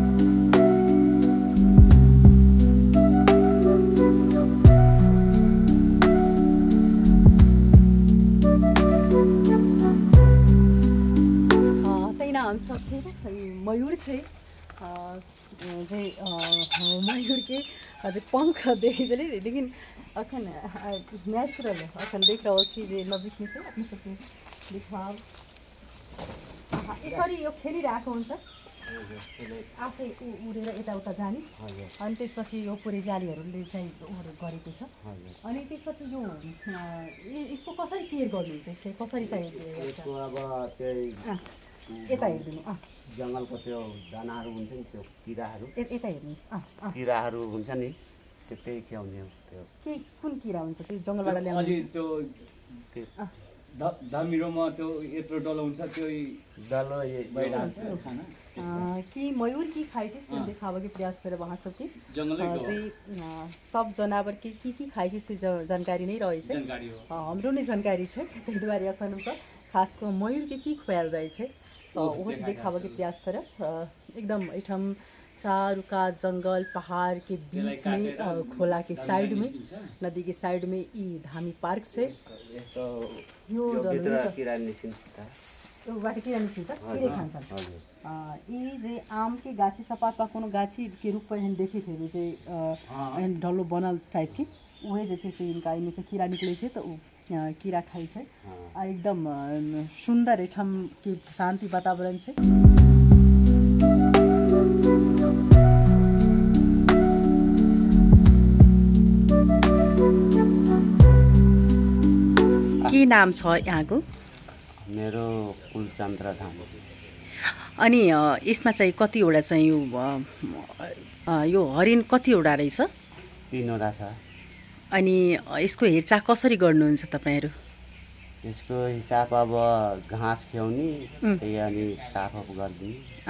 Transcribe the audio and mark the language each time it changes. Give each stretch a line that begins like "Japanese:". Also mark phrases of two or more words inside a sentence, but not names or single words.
Maithili: मयूर है मयूर के अझै पंख देखी चले, लेकिन अखन नेचुरल अखन देख रहा छी जे नजिक में से अपने सबके दिखाव
Nepali: यसरी यो खेलिरहेको हुन्छ। आफै उडेर यताउता जाने। अनि त्यसपछि यो पुरै जालीहरूले चाहिँ गरेको छ। अनि त्यसपछि यो यसको कसरी केयर गर्नुहुन्छ? यसले कसरी चाहिँ अब त्यही यता हेर्दिनु जङ्गलको त्यो दानाहरू हुन्छ नि, त्यो किराहरू यता हेर्नुहोस्। किराहरू हुन्छ नि, त्यही ख्याउने हो। त्यो के कुन किरा हुन्छ त्यो जङ्गलबाट ल्याउने? अलि त्यो दामिरोमा त्यो यत्रो डलो हुन्छ, त्यो डलो खाना
Maithili: कि मयूर की खाए थे दिखावे के प्रयास करे वहाँ सबके जंगल सब जनावर के की खाए से जानकारी नहीं रहे छे। हमरो नहीं जानकारी छे, तै दुआरे अखन हम खास को मयूर के की खुआल जाय छे तो वो दिखावे के प्रयास करे। एकदम एठम चारों का जंगल पहाड़ के बीच में खोला के साइड में नदी के साइड में ई धामी पार्क से
Nepali: यस्तो यो यो डल्लो भित्र त किरा निस्किन्छ त यो बाटो के निस्किन्छ किरे खान्छन् यी चाहिँ
Maithili: आम के गाछी सपाटमा कोनो गाछी के रूप में देखे थे चाहिँ डल्लो बनल टाइप की वही जे चाहिँ इनका इनमें से कीड़ा निकले छे तो कीड़ा खाई छे एकदम सुंदर एठम की शांति वातावरण से के
Nepali: नाम छ यहाँको मेरो कुलचन्द्र धाम अनि यसमा चाहिँ कतिवटा चाहिँ यो हरिण कतिवटा रहेछ 3वटा छ अनि यसको हेरचाह कसरी गर्नुहुन्छ तपाईहरु यसको हिसाब अब घाँस ख्याउने त्यही अनि साफअप गरिदिने